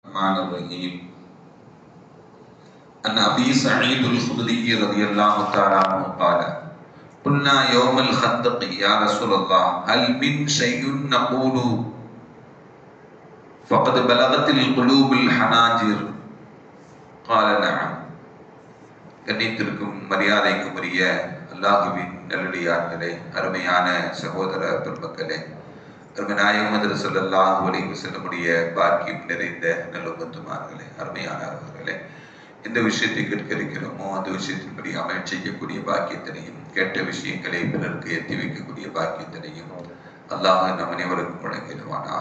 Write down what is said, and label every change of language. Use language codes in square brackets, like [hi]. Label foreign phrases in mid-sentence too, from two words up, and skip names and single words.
[ar] الرحمن الرحيم عن أبي سعيد الخدري رضي الله تعالى عنه قال قلنا يوم الخندق يا رسول الله هل من شيء نقول فقد بلغت القلوب الحناجر قال نعم. [ta] கண்ணியத்திற்கும் மரியாதைக்கும் உரிய அல்லாஹுவின் நல்லடியார்களே, அருமையான சகோதர பெருமக்களே, அருமைநாயகம் [ar] صلى الله عليه وسلم [ta] பாக்கியம் நிறைந்த நல்லும்மத்துமார்களே, அருமையானவர்களே, எந்த விஷயத்தை கேட்க இருக்கிறோமோ அந்த விஷயத்தின்படி அமல் செய்யக்கூடிய பாக்கியத்தினையும், கேட்ட விஷயங்களை பிறருக்கு எத்தி வைக்கக்கூடிய பாக்கியத்தினையும் அல்லாஹ் நம் அனைவருக்கும் வழங்கிடுவானாக.